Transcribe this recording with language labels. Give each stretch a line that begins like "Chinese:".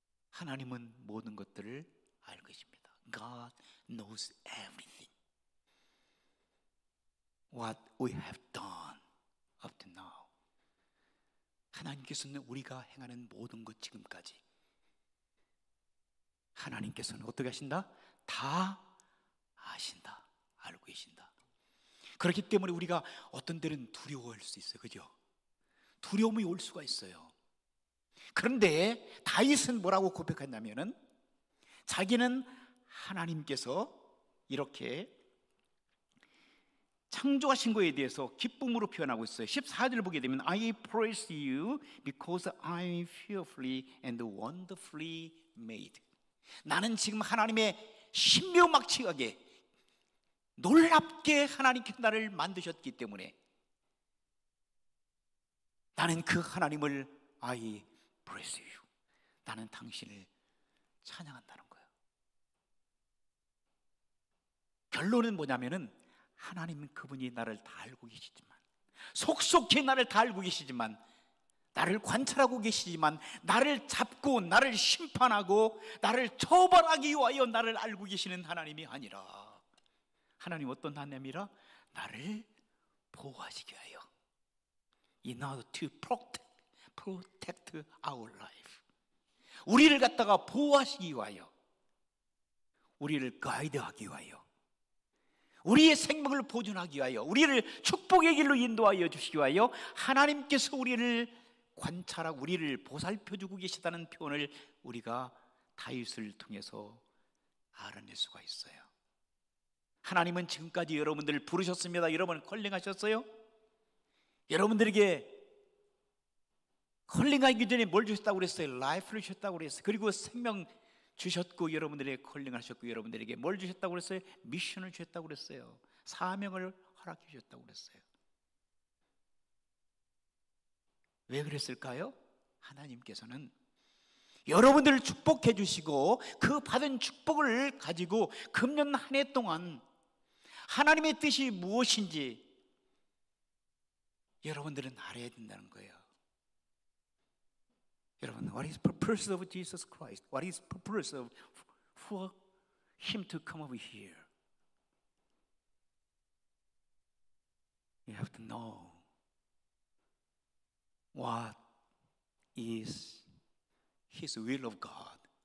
Korean: 하나님은 모든 것들을 알고 계십니다.
English: God knows everything. What we have done up to now.
Korean: 하나님께서는 우리가 행하는 모든 것 지금까지 하나님께서는 어떻게 하신다? 다 아신다. 알고 계신다. 그렇기 때문에 우리가 어떤 때는 두려워할 수 있어요. 그죠? 두려움이 올 수가 있어요. 그런데 다윗은 뭐라고 고백했냐면은 자기는 하나님께서 이렇게 창조하신 거에 대해서 기쁨으로 표현하고 있어요. 14절을 보게 되면
English: I praise you because I am fearfully and wonderfully made.
Korean: 나는 지금 하나님의 신묘막측하게 놀랍게 하나님께 나를 만드셨기 때문에 나는 그 하나님을
English: I praise you.
Korean: 나는 당신을 찬양한다는 거예요. 결론은 뭐냐면은 하나님은 그분이 나를 다 알고 계시지만, 속속히 나를 다 알고 계시지만, 나를 관찰하고 계시지만, 나를 잡고 나를 심판하고 나를 처벌하기 위하여 나를 알고 계시는 하나님이 아니라, 하나님 어떤 하나님이라? 나를 보호하시기 위하여,
English: in order to protect our life.
Korean: 우리를 갖다가 보호하시기 위하여, 우리를 가이드하기 위하여, 우리의 생명을 보존하기 위하여, 우리를 축복의 길로 인도하여 주시기 위하여 하나님께서 우리를 관찰하고 우리를 보살펴주고 계시다는 표현을 우리가 다윗을 통해서 알아낼 수가 있어요. 하나님은 지금까지 여러분들을 부르셨습니다. 여러분 컬링하셨어요? 여러분들에게 컬링하기 전에 뭘 주셨다고 그랬어요? 라이프를 주셨다고 그랬어요. 그리고 생명 주셨고, 여러분들에게 컬링하셨고, 여러분들에게 뭘 주셨다고 그랬어요? 미션을 주셨다고 그랬어요. 사명을 허락해 주셨다고 그랬어요. 왜 그랬을까요? 하나님께서는 여러분들을 축복해 주시고 그 받은 축복을 가지고 금년 한 해 동안 하나님의 뜻이 무엇인지 여러분들은 알아야 된다는 거예요.
English: 여러분, what is the purpose of Jesus Christ? What is the purpose of for Him to come over here? You have to know what is His will of God.